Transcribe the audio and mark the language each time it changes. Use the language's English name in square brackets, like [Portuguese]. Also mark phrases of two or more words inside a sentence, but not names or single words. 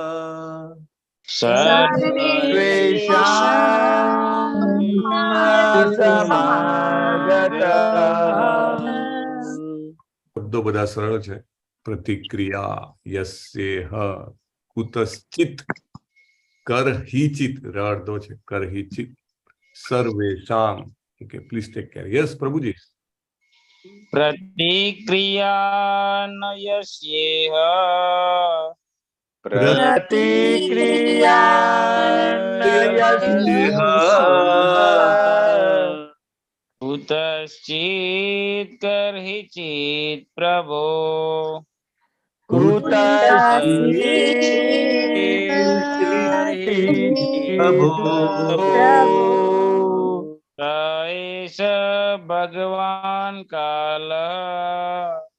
[Gujarati] શબ્દો બધા સરળ છે. [Sanskrit] પ્રતિક્રિયા યસ્યેહ કુતશ્ચિત કરહિચિત [Gujarati] અર્ધો છે. [Sanskrit] કરહિચિત સર્વેષામ. [English] okay, please take care. [Gujarati] યસ પ્રભુજી. [Sanskrit] प्रतिक्रिया नयस्येह प्रतिक्रिया कुतश्चित् कर्हि चित् प्रभो स एष भगवान् कालः